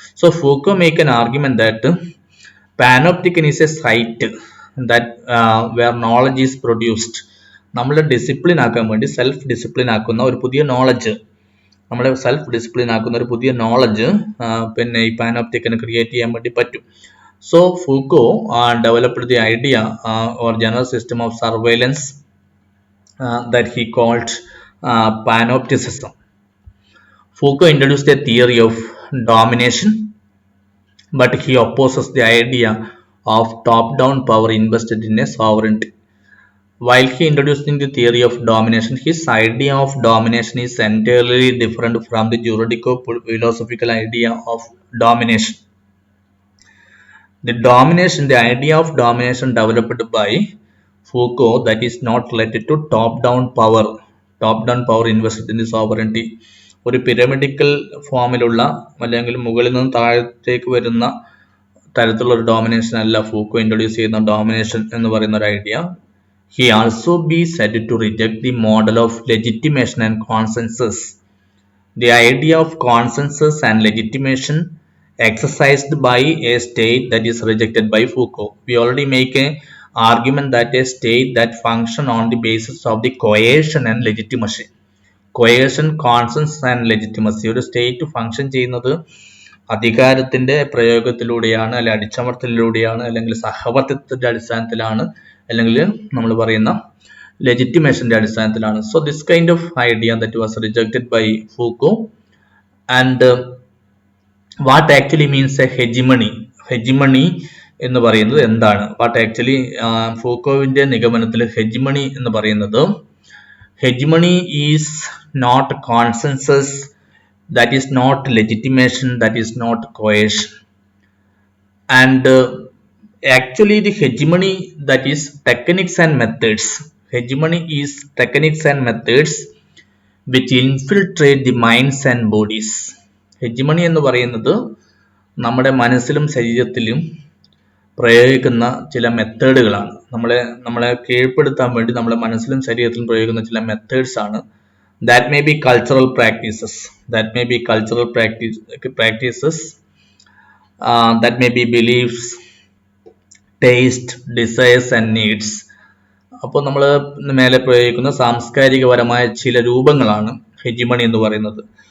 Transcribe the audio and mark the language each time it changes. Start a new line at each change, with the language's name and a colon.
English: So Foucault make an argument that panopticon is a site that where knowledge is produced.
Malayalam: നമ്മളെ discipline ആക്കാൻ വേണ്ടി, self discipline ആക്കുന്ന ഒരു പുതിയ നോളജ്, നമ്മളെ സെൽഫ് ഡിസിപ്ലിൻ ആക്കുന്ന ഒരു പുതിയ നോളജ് ഈ പാനോപ്റ്റിക്കന് ക്രിയേറ്റ് ചെയ്യാൻ വേണ്ടി പറ്റും.
English: So Foucault developed the idea or general system of surveillance that he called panopticism. Foucault introduced a theory of domination, but he opposes the idea of top-down power invested in a sovereignty. While he introducing the theory of domination, his idea of domination is entirely different from the juridico-philosophical idea of domination. The idea of domination developed by Foucault, that is not related to top-down power invested in the sovereignty.
Malayalam: ഒരു pyramidical ഫോമിലുള്ള അല്ലെങ്കിൽ മുകളിൽ നിന്ന് താഴത്തേക്ക് വരുന്ന തരത്തിലുള്ള ഒരു domination അല്ല ഫൂക്കോ ഇൻട്രൊഡ്യൂസ് ചെയ്യുന്ന ഡോമിനേഷൻ എന്ന് പറയുന്ന ഒരു idea.
English: He also be said to reject the model of legitimation and consensus. The idea of consensus and legitimation exercised by a state that is rejected by Foucault. We already make an argument that a state that function on the basis of the coercion and legitimacy. Coercion, consensus and legitimacy.
Malayalam: ഒരു state function ചെയ്യുന്നത് അധികാരത്തിന്റെ പ്രയോഗത്തിലൂടെയാണ്, അല്ലെങ്കിൽ അടിച്ചമർത്തലിലൂടെയാണ്, അല്ലെങ്കിൽ സഹവർത്തിത്വത്തിന്റെ അടിസ്ഥാനത്തിലാണ്, അല്ലെങ്കിൽ നമ്മൾ പറയുന്ന ലെജിറ്റിമേഷന്റെ അടിസ്ഥാനത്തിലാണ്.
English: So this kind of idea that was rejected by Foucault. And what actually means a hegemony
Malayalam: എന്ന് പറയുന്നത് എന്താണ്? വാട്ട് ആക്ച്വലി ഫൂക്കോവിന്റെ നിഗമനത്തിൽ ഹെജിമണി എന്ന് പറയുന്നത്,
English: Hegemony is not consensus, that is not legitimation, that is not coercion. And actually the hegemony, that is techniques and methods. Hegemony is techniques and methods which infiltrate the minds and bodies.
Malayalam: Hegemony എന്ന് പറയുന്നത് നമ്മുടെ മനസ്സിലും ശരീരത്തിലും പ്രയോഗിക്കുന്ന ചില മെത്തേഡുകളാണ്. നമ്മളെ കീഴ്പ്പെടുത്താൻ വേണ്ടി നമ്മുടെ മനസ്സിലും ശരീരത്തിലും പ്രയോഗിക്കുന്ന ചില മെത്തേഡ്സ് ആണ്.
English: That may be cultural practices. That may be cultural practices. That may be beliefs, taste, desires and needs.
Malayalam: അപ്പോൾ നമ്മൾ മേലെ പ്രയോഗിക്കുന്ന സാംസ്കാരികപരമായ ചില രൂപങ്ങളാണ് ഹെജിമണി എന്ന് പറയുന്നത്.